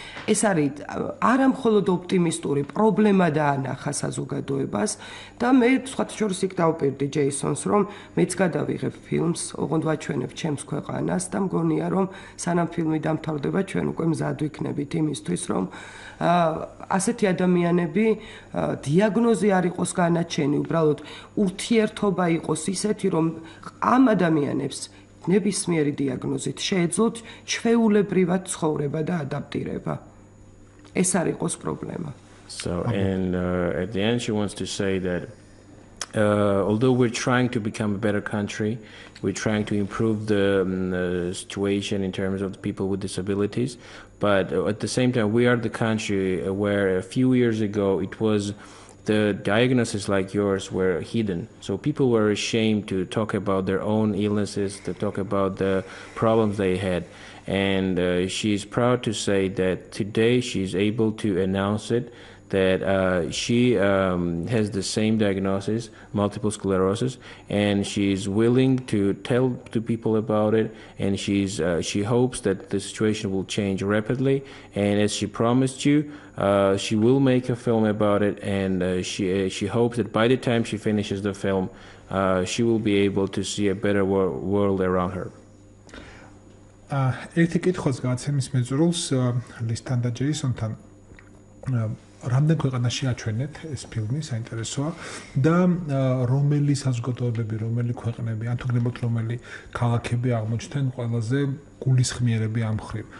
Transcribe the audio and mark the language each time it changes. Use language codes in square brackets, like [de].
[ka] ეს არის არა მხოლოდ ოპტიმისტური პრობლემა დაანახა საზოგადოებას და მე სხვათა შორის იქ დავპირდი ჯეისონს რომ მეც გადავიღებ ფილმს ოღონდ ვაჩვენებ ჩემს ქვეყანას და მგონია რომ სანამ ფილმი დამთავრდება ჩვენ უკვე მზად ვიქნებით იმისთვის რომ ასეთი ადამიანები დიაგნოზი არ იყოს განაჩენი უბრალოდ ურთიერთობა იყოს ისეთი რომ ამ ადამიანებს ნებისმიერი დიაგნოზით შეეძლოთ ჩვეულებრივად ცხოვრება და ადაპტირება. ეს არ იყოს პრობლემა. [en] So and at the end she wants to say that although we're trying to become a better country, we're trying to improve the situation in terms of the people with disabilities, but at the same time we are the country where a few years ago it was the diagnoses like yours were hidden. So people were ashamed to talk about their own illnesses, to talk about the problems they had. And she's proud to say that today she's able to announce it, that she has the same diagnosis, multiple sclerosis, and she's willing to tell to people about it, and she hopes that the situation will change rapidly, and as she promised you, she will make a film about it, and she hopes that by the time she finishes the film, she will be able to see a better world around her. [ka] ერთი კითხვაც გაცემის მეწრულს ლისთან და ჯეისონთან რამდენ ქვეყანაში აჩვენეთ ეს ფილმი საინტერესოა და რომელი საზოგადოებები, რომელი ქვეყნები, ან თუ გნებოთ რომელი ქალაქები აღმოჩნდნენ ყველაზე გულისხმიერები ამ მხრივ.